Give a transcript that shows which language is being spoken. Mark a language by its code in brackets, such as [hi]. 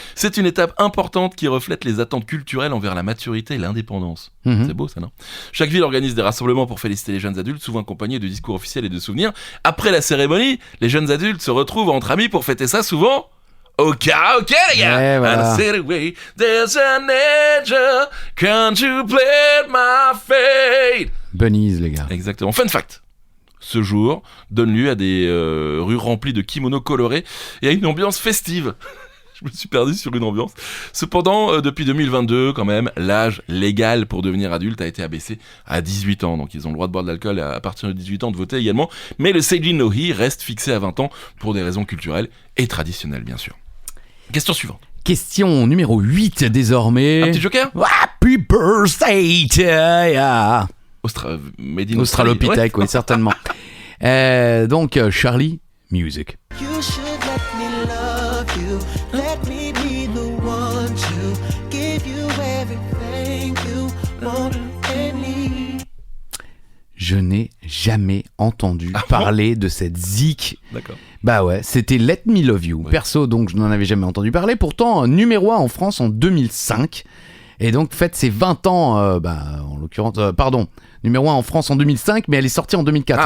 [fr] C'est une étape importante qui reflète les attentes culturelles envers la maturité et l'indépendance. C'est beau ça, non ? Chaque ville organise des rassemblements pour féliciter les jeunes adultes, souvent accompagnés de discours officiels et de souvenirs. Après la cérémonie, les jeunes adultes se retrouvent entre amis pour fêter ça, souvent ok les gars. Ouais, voilà. [en] And I said away, there's an angel, can't you play my fate? [fr] Bunnies, les gars. Exactement. [en] Fun fact. [fr] Ce jour donne lieu à des rues remplies de kimonos colorés et à une ambiance festive. Je me suis perdu sur une ambiance. Cependant, depuis 2022, quand même, l'âge légal pour devenir adulte a été abaissé à 18 ans. Donc ils ont le droit de boire de l'alcool à partir de 18 ans, de voter également. Mais le Seijin no Hi reste fixé à 20 ans pour des raisons culturelles et traditionnelles, bien sûr. Question suivante. Question numéro 8 désormais. Un petit joker ? [en] Happy birthday to ya. Made in [fr] Australopithèque, oui, certainement. Donc, Charlie, music. [en] You should let me love you. Let me be the one to give you everything you want and need. [fr] Je n'ai jamais entendu parler de cette zik. D'accord. Bah ouais, c'était Let Me Love You. Ouais. Perso, donc je n'en avais jamais entendu parler. Pourtant, numéro 1 en France en 2005. Et donc, fête ses 20 ans, en l'occurrence, numéro 1 en France en 2005, mais elle est sortie en 2004.